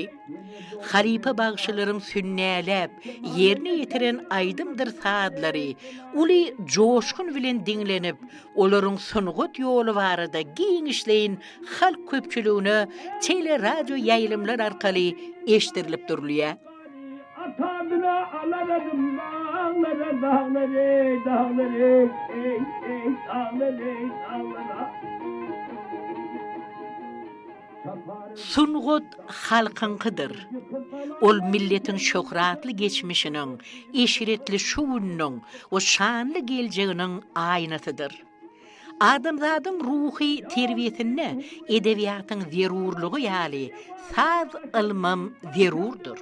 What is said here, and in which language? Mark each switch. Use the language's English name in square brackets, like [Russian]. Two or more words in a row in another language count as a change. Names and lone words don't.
[Turkmen] Halipa bagşylaryň sünnäläp ýerine ýetiren aýdymdyr saadlary, uly joşkun bilen diňlenip, olaryň sungut ýoly barada giň işleýin halk köpçüligine tele radio ýaýlymlar arkaly eşdirilip durulýar. Atadına alaradım dağlara, dağlara, dağlara, ey, ey, dağlara, dağlara. Sungut halkynkydyr. Ol milletin şöhratly geçmişiniň, eşiretli şuwunyň, o şanly geljeginiň aýnasydyr. Adamzadyň ruhy terbiýetine edebiýatyň zerurlugy ýaly saz ilmam zerurdur.